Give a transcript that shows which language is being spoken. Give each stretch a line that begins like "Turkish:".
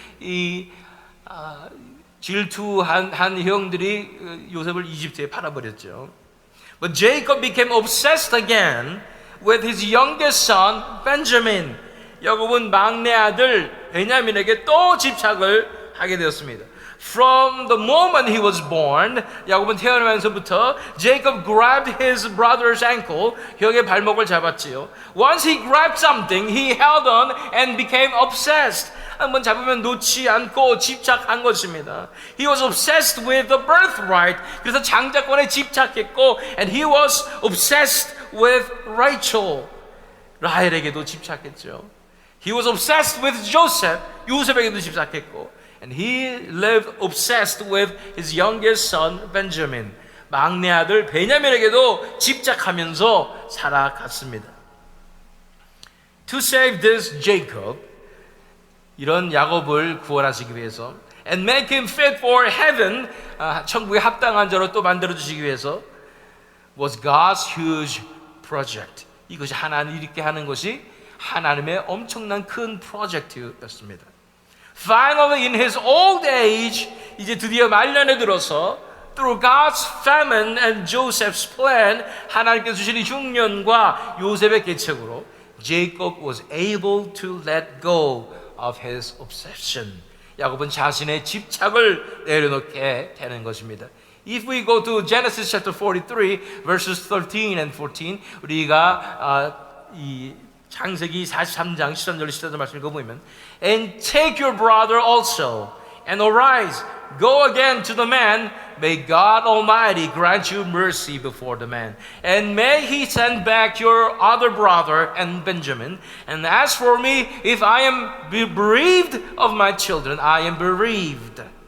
Korean: 이 질투한 형들이 요셉을 이집트에 팔아버렸죠.
English: But Jacob became obsessed again with his youngest son, Benjamin.
Korean: 야곱은 막내 아들 베냐민에게 또 집착을 하게 되었습니다.
English: From the moment he was born,
Korean: 야곱은 태어나면서부터
English: Jacob grabbed his brother's ankle,
Korean: 형의 발목을 잡았지요.
English: Once he grabbed something, he held on and became obsessed.
Korean: 한번 잡으면 놓지 않고 집착한 것입니다.
English: He was obsessed with the birthright.
Korean: 그래서 장자권에 집착했고,
English: and he was obsessed with Rachel.
Korean: 라헬에게도 집착했죠.
English: He was obsessed with Joseph.
Korean: 요셉에게도 집착했고,
English: and he lived obsessed with his youngest son Benjamin.
Korean: 막내 아들 베냐민에게도 집착하면서 살아갔습니다.
English: To save this Jacob,
Korean: 이런 야곱을 구원하시기 위해서,
English: and make him fit for heaven,
Korean: 천국에 합당한 자로 또 만들어 주시기 위해서,
English: was God's huge project.
Korean: 이것이 하나님 이렇게 하는 것이 하나님의 엄청난 큰 프로젝트였습니다.
English: Finally, in his old age,
Korean: 이제 드디어 말년에 들어서
English: through God's famine and Joseph's plan,
Korean: 하나님께서 주시는 흉년과 요셉의 계책으로
English: Jacob was able to let go of his obsession.
Korean: 야곱은 자신의 집착을 내려놓게 되는 것입니다.
English: If we go to Genesis chapter 43 verses 13 and 14
Korean: 우리가 이 창세기 43장 13절 14절 말씀 읽어보면
English: And take your brother also and arise go again to the man may God Almighty grant you mercy before the man and may he send back your other brother and Benjamin and as for me if I am bereaved of my children I am bereaved